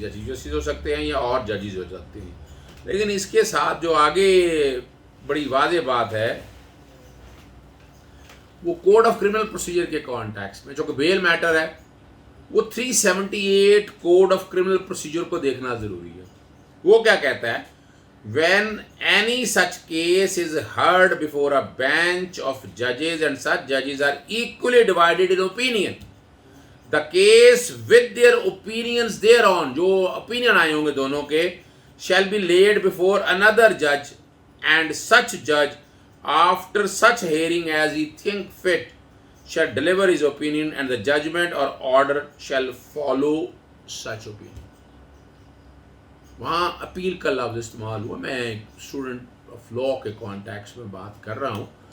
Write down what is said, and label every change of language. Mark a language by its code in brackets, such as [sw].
[ur] Justice ہو سکتے ہیں یا اور ججز ہو سکتے ہیں. لیکن اس کے ساتھ جو آگے بڑی واضح بات ہے وہ کوڈ آف کرمنل پروسیجر کے کانٹیکسٹ میں, جو کہ بیل میٹر ہے, وہ 378 کوڈ آف کرمنل پروسیجر کو دیکھنا ضروری ہے. وہ کیا کہتا ہے, [en] when any such case is heard before a bench of judges and such judges are equally divided in opinion, the case with their opinions thereon, [ur] جو opinion آئے ہوں گے دونوں کے, [en] shall be laid before another judge, and such judge after such hearing as he think fit shall deliver his opinion, and the judgment or order shall follow such opinion. [ur] وہاں appeal کا لفظ استعمال ہوا. میں اسٹوڈنٹ آف لاء کے context میں بات کر رہا ہوں.